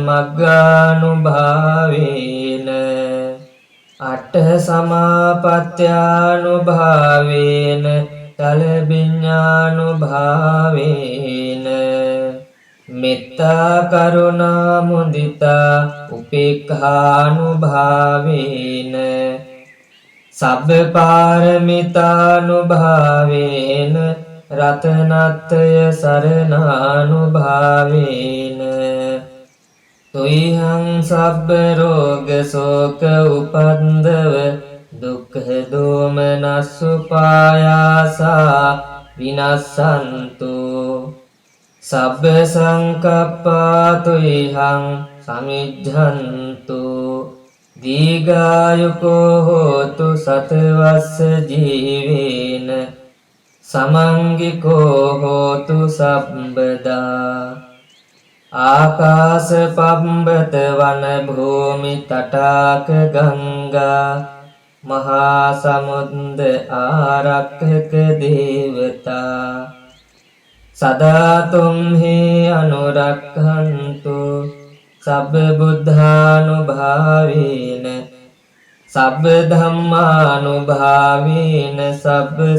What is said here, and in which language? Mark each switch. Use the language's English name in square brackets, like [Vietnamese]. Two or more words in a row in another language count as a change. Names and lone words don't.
[Pali] මග්ගානුභාවේන අට්ඨ සමාපත්ත්‍යානුභාවේන තලබිඤ්ඤානුභාවේන මෙත්තා කරුණා මුදිතා උපේක්ඛානුභාවේන සබ්බ පාරමිතානුභාවේන රතනත්‍රය සරණානුභාවේන තුයිහං සබ්බ රෝග ශෝක උපන්දව දුක්ඛ දෝමනස්සුපායාසා විනස්සන්තු සබ්බ සංකප්පා තුයිහං සමිජ්ජන්තු දීඝායුකෝ හෝතු සතවස්ස ජීවේන සමංගිකෝ හෝතු සම්බදා ආකාශ පබ්බත වන භූමි තටාක ගංගා මහා සමුද්ද ආරක්ඛක දේවතා සදා තුම්හි අනුරක්ඛන්තු සබ්බ බුද්ධානුභාවේන සබ්බ ධම්මානුභාවේන සබ්බ